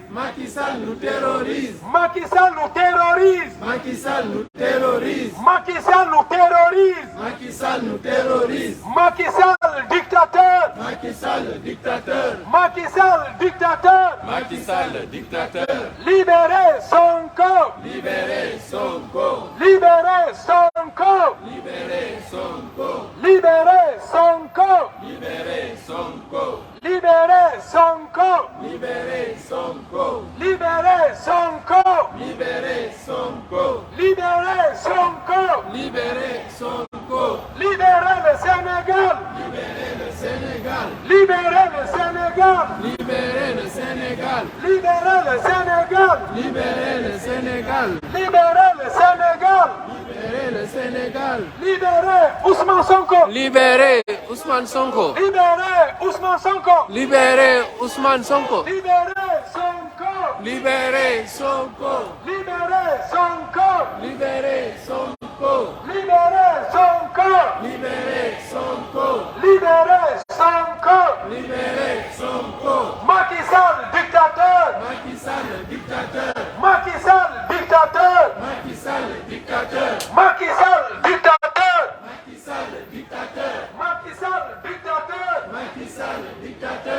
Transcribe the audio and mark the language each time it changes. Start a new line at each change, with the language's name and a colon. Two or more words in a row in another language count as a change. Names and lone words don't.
French: Macky Sall nous terrorise. Macky Sall nous terrorise. Macky Sall nous terrorise. Macky Sall nous terrorise. Macky Sall nous terrorise. Macky Sall dictateur. Macky Sall dictateur. Macky Sall dictateur. Macky Sall dictateur. Libérez Sonko. Libérez Sonko. Libérez Sonko. Libérez Sonko. Libérez Sonko. Libérez Sonko. Libérez Sonko. Libérez Sonko. Libérez Sonko. Libérez Sonko. Libérez Sonko. Libérez Sonko. Libérez le Sénégal. Libérez le Sénégal. Libérez le Sénégal. Libérez le Sénégal. Libérez le Sénégal. Libérez le Sénégal. Libérez le Sénégal. Libérez le Sénégal. Libérez Ousmane Sonko. Libérez Ousmane Sonko. Libérez Ousmane Sonko. Libérez Ousmane Sonko. Libérez Sonko. Libérez Sonko. Libérez Sonko. Libérez Sonko. Libérez Sonko. Libérez Sonko. Libérez Sonko. Libérez Sonko. Macky Sall dictateur. Macky Sall dictateur. Macky Sall dictateur. Macky Sall dictateur. Macky Sall dictateur. Macky Sall dictateur. Macky Sall dictateur. Macky Sall dictateur.